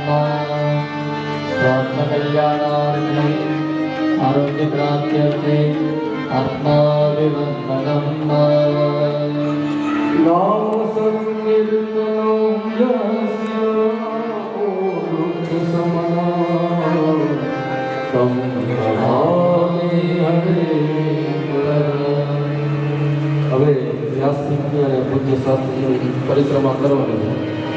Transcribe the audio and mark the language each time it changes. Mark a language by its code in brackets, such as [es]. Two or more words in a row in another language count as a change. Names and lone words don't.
[sa] स्वात्मकल्याणार्थे आरोग्यप्राप्त्यर्थे आत्माभिवन्दनं नाम संकीर्तनं यस्य समना तं नमामि हरे [gu] હવે વ્યાસસિંહની અને પૂજ્ય શાસ્ત્રીની પરિક્રમા કરવાની છે.